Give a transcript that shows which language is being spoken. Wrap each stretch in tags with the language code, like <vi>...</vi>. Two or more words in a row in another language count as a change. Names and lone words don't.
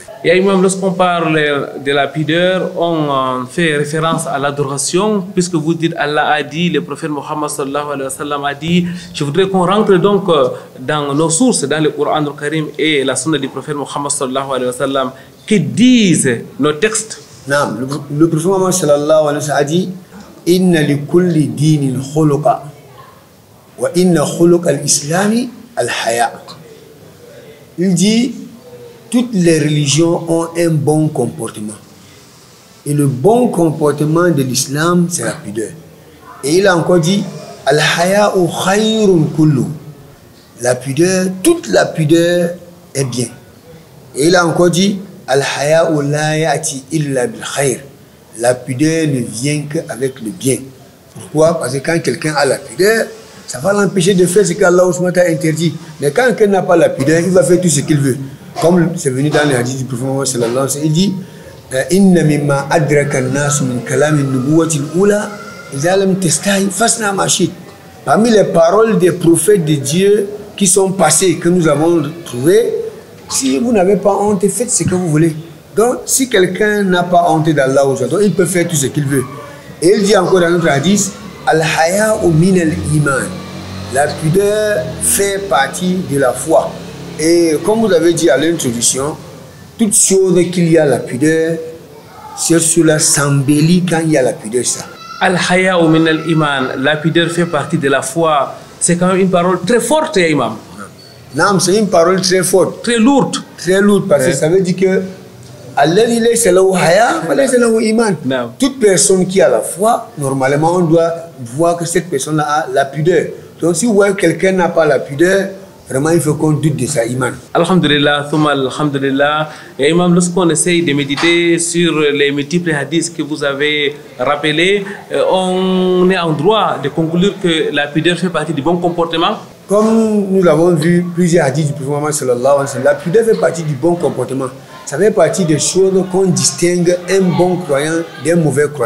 <fr>Et imam, lorsqu'on parle de la pudeur, on fait référence à l'adoration, puisque vous dites Allah a dit, le prophète Mohammed</fr> <ar>صلى الله عليه وسلم</ar> <fr>a dit. Je voudrais qu'on rentre donc dans nos sources, dans le Coran al-Karim et la sunna du prophète Mohammed</fr> <ar>صلى الله عليه وسلم.</ar> <fr>Que disent nos textes? Non, le prophète Mohammed</fr> <ar>صلى الله عليه وسلم</ar> <fr>a dit</fr> <ar>إن لكل دين خلقا وإن خلق الإسلام الحياء.</ar> <fr>Il dit toutes les religions ont un bon comportement. Et le bon comportement de l'islam, c'est la pudeur. Et il a encore dit</fr> <ar>الحياء خير كله.</ar> <fr>La pudeur, toute la pudeur est bien. Et il a encore dit</fr> <ar>الحياء لا يأتي إلا بخير.</ar> <fr>La pudeur ne vient qu'avec le bien. Pourquoi? Parce que quand quelqu'un a la pudeur, ça va l'empêcher de faire ce qu'Allah a interdit. Mais quand quelqu'un n'a pas la pudeur, il va faire tout ce qu'il veut. Comme c'est venu dans les hadiths du prophète</fr> <ar>صلى الله عليه وسلم,</ar> <fr>il dit</fr> <ar>إن مما أدرك الناس من كلام النبوة الأولى إذا لم تستحي فاصنع ما شئت.</ar> <fr>Parmi les paroles des prophètes de Dieu qui sont passées, que nous avons trouvées, si vous n'avez pas honte, faites ce que vous voulez. Donc, si quelqu'un n'a pas honte d'Allah, il peut faire tout ce qu'il veut. Et il dit encore dans notre hadith</fr> <ar>الحياء من الإيمان.</ar> <fr>La pudeur fait partie de la foi. Et comme vous avez dit à l'introduction, toute chose qu'il y a la pudeur, c'est cela s'embellit quand il y a la pudeur.</fr> <ar>الحياء من الإيمان,</ar> <fr>la pudeur fait partie de la foi. C'est quand même une parole très forte, imam. Non, c'est une parole très forte. Très lourde. Très lourde, parce que ça veut dire que toute personne qui a la foi, normalement, on doit voir que cette personne-là a la pudeur. Donc, si vous voyez que quelqu'un n'a pas la pudeur, vraiment, il faut qu'on doute de sa iman.</fr> <ar>الحمد لله، ثم الحمد لله.</ar> <fr>Et imam, lorsqu'on essaye de méditer sur les multiples hadiths que vous avez rappelés, on est en droit de conclure que la pudeur fait partie du bon comportement. Comme nous l'avons vu, plusieurs hadiths du prophète Mohammed</fr> <ar>صلى الله عليه وسلم,</ar> <fr>la pudeur fait partie du bon comportement. Ça fait partie des choses qu'on distingue un bon croyant d'un mauvais croyant.</fr>